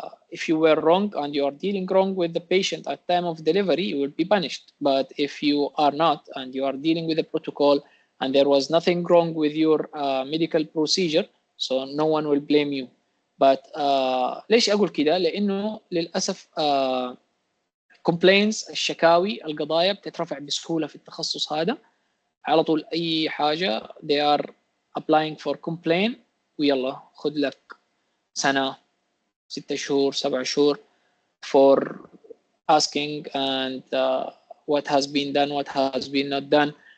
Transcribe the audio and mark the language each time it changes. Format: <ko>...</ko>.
<en>If you were wrong and you are dealing wrong with the patient at time of delivery, you will be punished. But if you are not and you are dealing with the protocol and there was nothing wrong with your medical procedure, so no one will blame you.</en> <ar>But ليش أقول كده؟ لأنه للأسف complaints الشكاوي القضايا بتترفع بسهولة في التخصص هذا. على طول أي حاجة</ar> <en>they are applying for complaint</en> <ar>ويلا خذ لك سنة 6 شهور 7 شهور</ar> <en>for asking and what has been done, what has been not done.</en>